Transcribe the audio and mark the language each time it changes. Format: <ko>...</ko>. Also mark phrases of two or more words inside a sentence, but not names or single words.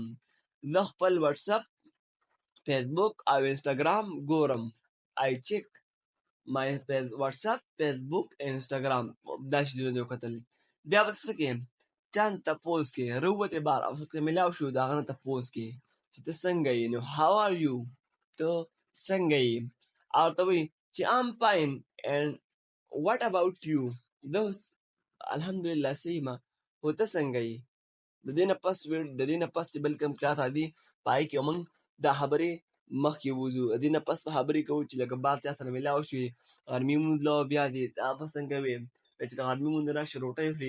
<ps>زه خپل وټساپ، فیسبوک او انسټاګرام ګورم.</ps> <en>I check my WhatsApp, Facebook, Instagram.</en> <ps>دا شیدونه دې وکتل. بیا به ته څه کوې؟ چا نه تپوس کوې. راووتې بهر او څوک سره میلاو شو د هغه نه تپوس کوې چې ته څنګه یې.</ps> <en>نو how are you؟</en> <ps>ته څنګه یې؟ او ته وایي چې</ps> <en>I'm fine and what about you؟</en> <ps>زه الحمدلله ښه یم. خو ته څنګه یې؟ د دې نه پس چې بل کوم کلاس راځي په هغې کې موږ دا خبرې مخکې وځو. د دې نه پس به خبرې کوو چې لکه بهر چا سره میلاو شوې غرمې مونځ له بیا دې دا به څنګه وې چې د غرمې مونځ نه راشي روټۍ خورې.</ps>